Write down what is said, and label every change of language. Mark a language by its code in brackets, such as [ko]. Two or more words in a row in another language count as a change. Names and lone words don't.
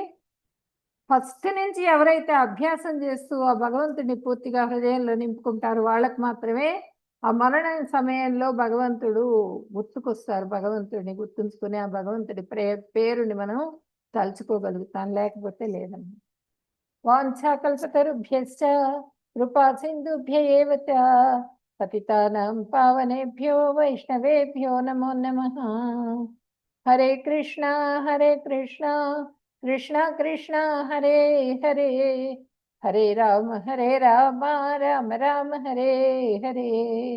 [te] ఫస్ట్ నుంచి ఎవరైతే అభ్యాసం చేస్తూ ఆ భగవంతుడిని పూర్తిగా హృదయంలో నింపుకుంటారో వాళ్ళకి మాత్రమే ఆ మరణ సమయంలో భగవంతుడు గుర్తుకొస్తారు. భగవంతుడిని గుర్తుంచుకుని ఆ భగవంతుడి పేరుని మనం తలుచుకోగలుగుతాం, లేకపోతే లేదన్నమాట. [sa] వాంఛాకల్పతరుభ్యశ్చ కృపా సింధుభ్య ఏవ చ పతితానాం పావనేభ్యో వైష్ణవేభ్యో నమో నమః. హరే కృష్ణ కృష్ణ కృష్ణ హరే హరే, హరే రామ రామ రామ హరే హరే.